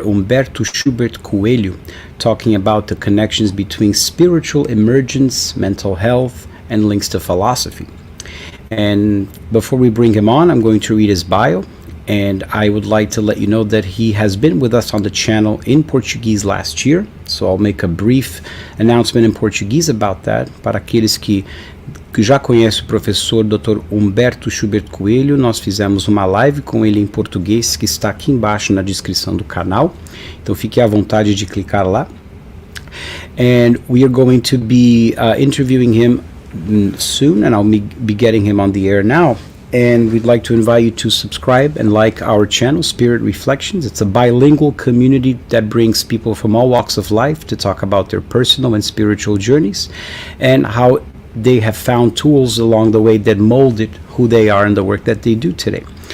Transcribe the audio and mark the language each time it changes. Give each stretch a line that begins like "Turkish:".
English: Humberto Schubert Coelho talking about the connections between spiritual emergence, mental health, and links to philosophy. And before we bring him on, I'm going to read his bio. And I would like to let you know that he has been with us on the channel in Portuguese last year. So I'll make a brief announcement in Portuguese about that.
Portuguese: Para aqueles que já conhecem o professor Dr. Humberto Schubert Coelho, nós fizemos uma live com ele em português que está aqui embaixo na descrição do canal. Então fique à vontade de clicar lá.
English: And we are going to be interviewing him soon, and I'll be getting him on the air now. And we'd like to invite you to subscribe and like our channel, Spirit Reflections. It's a bilingual community that brings people from all walks of life to talk about their personal and spiritual journeys and how they have found tools along the way that molded who they are and the work that they do today.